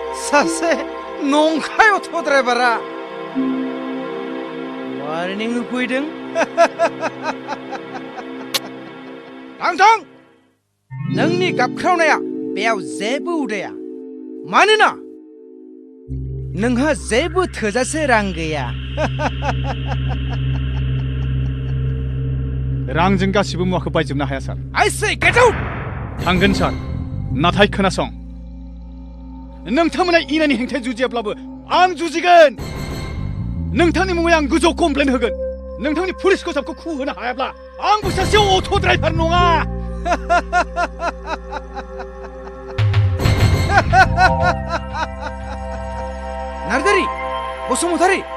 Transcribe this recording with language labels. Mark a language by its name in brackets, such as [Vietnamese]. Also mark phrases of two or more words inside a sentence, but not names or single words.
[Bodo] सासे नंखाय अट' ड्राइभारा वार्निं होफैदों थां नोंनि गाबख्रावनाया बेयाव जेबो उदाया मानोना नोंहा जेबो थोजासे रां गैया रांजों गासिबो मुवाखौ बायजोबनो हाया सार [English] I say get out [Bodo] थांगोन सार नाथाय खोनासं नोंथांमोना इनायनि हेंथायै जुजियाब्लाबो आं जुजिगोन नोंथांनि मुङै आं गोजौ कमप्लेन होगोन नोंथांनि पुलिस खसाबखौ खुहोनो हायाब्ला आंबो सासे अट' ड्राइभार नङा नार्जारि बसुमतारि